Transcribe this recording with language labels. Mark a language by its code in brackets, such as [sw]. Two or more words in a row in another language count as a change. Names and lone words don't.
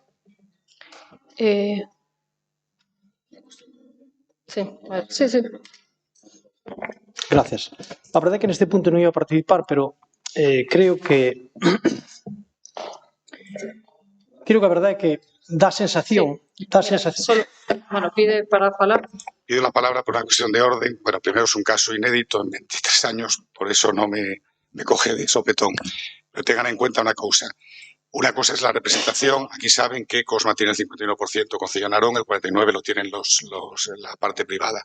[es] Sí. Gracias. [gl] A verdade é que neste punto non iba a participar, pero creo que a verdade é que dá sensación. Bueno, pide para falar. [es] Pido la palabra por una cuestión de orden. Bueno, primero es un caso inédito en 23 años, por eso no me coge de sopetón. Pero tengan en cuenta una cosa. Una cosa es la representación. Aquí saben que Cosma tiene el 51% Concello Narón, el 49% lo tienen la parte privada.